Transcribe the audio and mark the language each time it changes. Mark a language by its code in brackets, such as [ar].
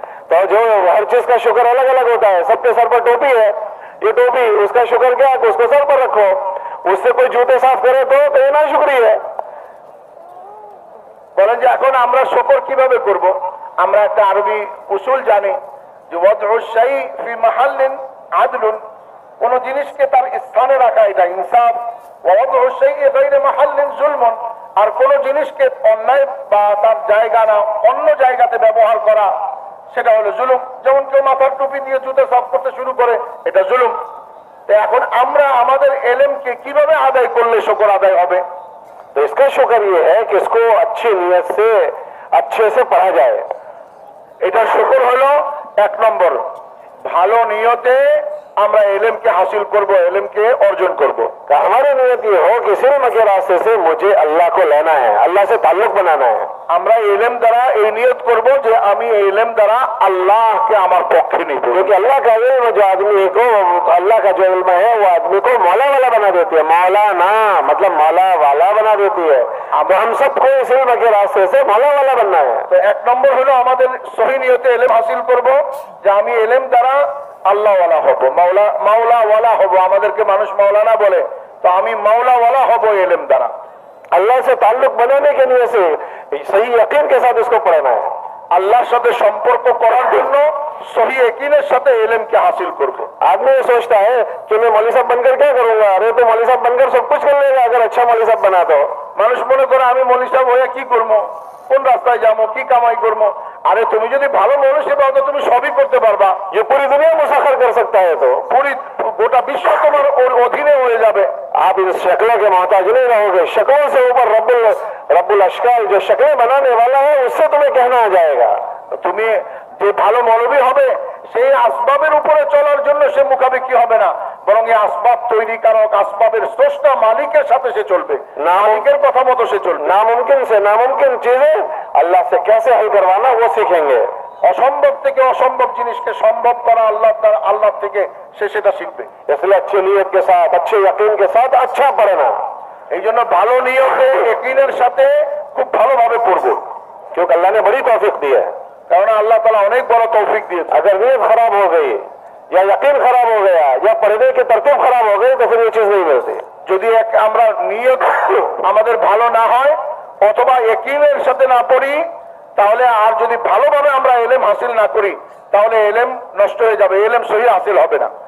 [hi] तो जो हर चीज का शुक्र अलग अलग होता है, सबके सर पर टोपी है, ये टोपी उसका शुक्र क्या है, उसको सर पर रखो, उससे कोई जूते साफ करे तो ये ना शुक्री है। [bn] বলেন যে এখন আমরা শুকর কিভাবে করব? আমরা একটা আরবি উসুল জানি যে [ar] ওয়াদউ শাই ফি মাহাল্লিন আদলুন, [bn] কোন জিনিসকে তার স্থানে রাখা এটা ইনসাফ, [ar] ওয়াদউ শাই গায়রি মাহাল্লিন জুলমুন, [bn] আর কোন জিনিসকে অন্যায় বা তার জায়গা না অন্য জায়গাতে ব্যবহার করা সেটা হলো জুলুম। যেমন কেউ মাথার টুপি দিয়ে জুতা সাফ করতে শুরু করে, এটা জুলুম। তো এখন আমরা আমাদের ইলমকে কিভাবে আদায় করলে শুকর আদায় হবে? [hi] तो इसका शुक्र ये है कि इसको अच्छी नियत से अच्छे से पढ़ा जाए। [bn] এটা শুকর হলো এক নম্বর, ভালো নিয়তে আমরা ইলমকে হাসিল করব, ইলমকে অর্জন করব। [hi] हमारी नियत ये हो कि सिर्फ के रास्ते से मुझे अल्लाह को लेना है, अल्लाह से ताल्लुक बनाना है। [bn] আমরা ইলম দ্বারা এই নিয়ত করব যে আমি এই ইলম দ্বারা আল্লাহকে আমার পক্ষে নিব। [hi] क्योंकि अल्लाह का इल्म जो आदमी को, अल्लाह का जो इल्म है वो आदमी को मौला वाला बना देती है, मौलाना मतलब मौला वाला बना देती है। अब हम सबको इस इल्म के रास्ते से मौला वाला बनना है। [bn] তো এক নম্বর হলো আমাদের সহি নিয়তে ইলম হাসিল করব যে আমি ইলম দ্বারা আল্লাহ ওয়ালা হব, মাওলা ওয়ালা হব। আমাদেরকে মানুষ মাওলানা বলে, তো আমি মাওলা ওয়ালা হব ইলম দ্বারা। [hi] अल्लाह से ताल्लुक बनाने के लिए से सही यकीन के साथ इसको पढ़ना है। [bn] আল্লাহর সাথে সম্পর্ক করার জন্য সহি ইয়াকিনের সাথে ইলমকে হাসিল করব। [hi] आदमी ये सोचता है कि मैं मौलवी साहब बनकर क्या करूंगा, अरे तो मौलवी साहब बनकर सब कुछ कर लेगा अगर अच्छा मौलवी साहब बना तो। [bn] মানুষ মনে করে আমি মৌলভী সাহেব হয়ে কি করবো, কোন রাস্তায় যাবো, কি কামাই করবো। আরে তুমি যদি ভালো মৌলভী পাও তো তুমি সবই করতে পারবা। [hi] ये पूरी दुनिया मुसाखर कर सकता है, तो [bn] পুরি গোটা বিশ্ব তোমার অধীনে হয়ে যাবে। [hi] आप इन शक्लों के मोहताज नहीं रहोगे, शक्लों से ऊपर रब्बुल अशकाल जो शक्लें बनाने वाला है उससे तुम्हें कहना आ जाएगा। [bn] তুমি যে ভালো মৌলভী হবে সেই আসবাবের উপরে চলার জন্য সে মুখাপেক্ষি হবে না, বরং এই আসবাব তৈরিকারক আসবাবের স্রষ্টা মালিকের সাথে সে চলবে, মালিকের কথা মতো সে চলবে। [hi] नामुमकिन से नामुमकिन चीजें अल्लाह से कैसे हल करवाना वो सीखेंगे। [bn] অসম্ভব থেকে অসম্ভব জিনিসকে সম্ভব করা আল্লাহ থেকে সে সেটা শিখবে। [hi] इसलिए अच्छी नीयत के साथ, अच्छे यकीन के साथ अच्छा पढ़ना। [bn] এই জন্য ভালো নিয়তে यकीনের সাথে খুব ভালোভাবে পড়বো, [hi] क्योंकि अल्लाह ने बड़ी तौफीक दी है। [bn] কারণ আল্লাহ তাআলা অনেক বড় তৌফিক দিয়েছে। [hi] अगर नीयत खराब हो गई या यकीन खराब हो गया या पढ़ने की तरतीब खराब हो गई तो फिर ये चीज नहीं मिलती। [bn] যদি আমরা নিয়ত আমাদের ভালো না হয় অথবা यकीনের সাথে না পড়ি, তাহলে আর যদি ভালোভাবে আমরা ইলম হাসিল না করি তাহলে ইলম নষ্ট হয়ে যাবে, ইলম সহি হাসিল হবে না।